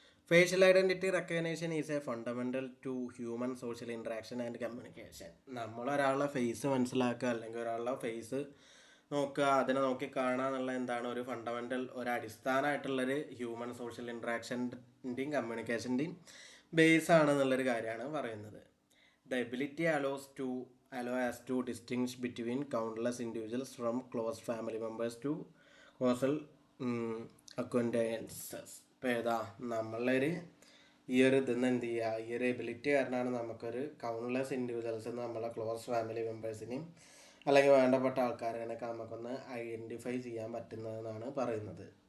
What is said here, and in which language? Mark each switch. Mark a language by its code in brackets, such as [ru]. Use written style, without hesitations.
[en] Facial identity recognition is a fundamental to human social interaction and communication. [ml] നമ്മളൊരാളുടെ face മനസ്സിലാക്കുക അല്ലെങ്കിൽ ഒരാളുടെ face നോക്കുക, അതിനെ നോക്കി കാണുക എന്നുള്ള എന്താണ് ഒരു ഫണ്ടമെൻ്റൽ, ഒരു അടിസ്ഥാനമായിട്ടുള്ളൊരു ഹ്യൂമൻ സോഷ്യൽ ഇൻട്രാക്ഷൻ്റെയും കമ്മ്യൂണിക്കേഷൻ്റെയും ബേസ് ആണെന്നുള്ളൊരു കാര്യമാണ് പറയുന്നത്. [en] The ability allow us to distinguish between countless individuals from close family members to causal acquaintances. [ml] ഇപ്പോൾ ഏതാ നമ്മളൊരു ഈ ഒരു ഇതിന്ന് എന്ത് ചെയ്യുക, ഈ ഒരു എബിലിറ്റി കാരണമാണ് നമുക്കൊരു കൗണ്ട്ലെസ് ഇൻഡിവിജ്വൽസ് നമ്മളെ ക്ലോസ് ഫാമിലി മെമ്പേഴ്സിനെയും അല്ലെങ്കിൽ വേണ്ടപ്പെട്ട ആൾക്കാരെയൊക്കെ നമുക്കൊന്ന് ഐഡൻറ്റിഫൈ ചെയ്യാൻ പറ്റുന്നതെന്നാണ് പറയുന്നത്.